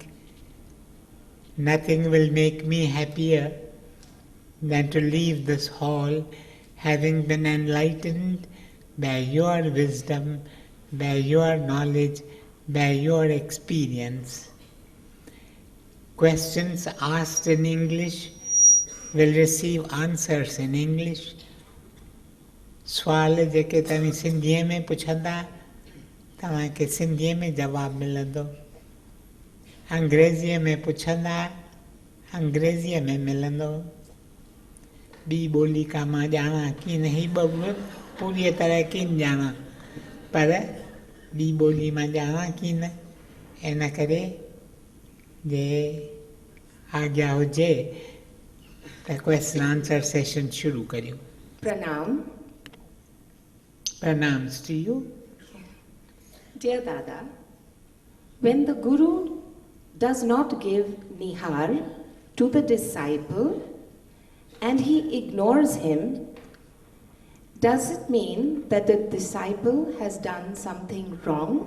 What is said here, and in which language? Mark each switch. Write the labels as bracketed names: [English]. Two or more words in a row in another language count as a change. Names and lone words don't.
[English] Nothing will make me happier than to leave this hall having been enlightened by your wisdom, by your knowledge, by your experience. Questions asked in English will receive answers in English. [Sindhi] सवाल जेके तव्हां सिंधीअ में पुछंदा तव्हांखे सिंधीअ में जवाब मिलंदो. अंग्रेज़ीअ में पुछंदा अंग्रेज़ीअ में मिलंदो. ॿी ॿोली का मां ॼाणा कीन, ही ॿ पूरी तरह कीन ॼाणा, पर ॿी ॿोली मां ॼाणा कीन. इन करे जे आज्ञा हुजे त [English] question answer session [Sindhi] शुरू करियूं. [English] Pranam. Pranams to you. Dear Dada, when the Guru does not give nihar to the disciple and he ignores him, does it mean that the disciple has done something wrong?